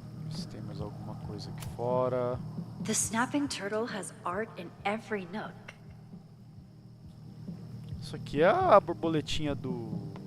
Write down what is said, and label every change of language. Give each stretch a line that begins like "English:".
Portuguese: Se tem mais alguma coisa aqui fora.
English: The snapping turtle has art in every nook.
Portuguese: Isso aqui é a borboletinha do